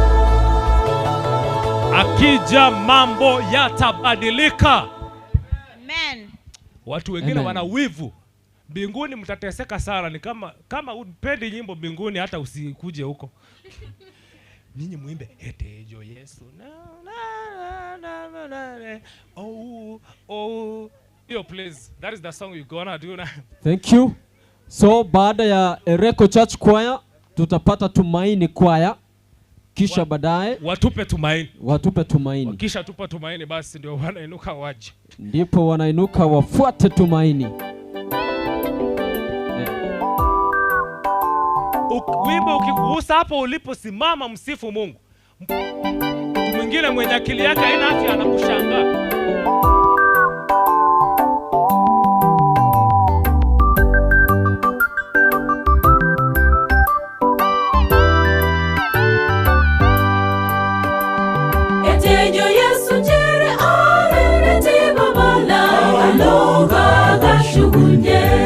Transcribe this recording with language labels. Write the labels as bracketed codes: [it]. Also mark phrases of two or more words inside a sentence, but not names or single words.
[sw] Akija mambo yatabadilika. Amen. Watu wengine Amen. wana wivu. Mbinguni mtateseka sana. Ni kama upendi nyimbo mbinguni, hata usikuje huko. Ninyi muimbe etejo Yesu. Oh. [en] Yo, please. That is the song you're gonna do now. Thank you. [sw] So baada ya Ereko Church Choir tutapata Tumaini Choir, kisha baadaye Watupe tumaini. Watupe Tumaini, Kisha tupa tumaini, basi ndio wanainuka waje. ndipo wanainuka wafuate Tumaini. Wimbo ukikugusa hapo uliposimama, msifu Mungu. Mtu mwingine mwenye akili yake haina afya anakushangaa. Etejo Yesu njere arete babala alonga gashugunye.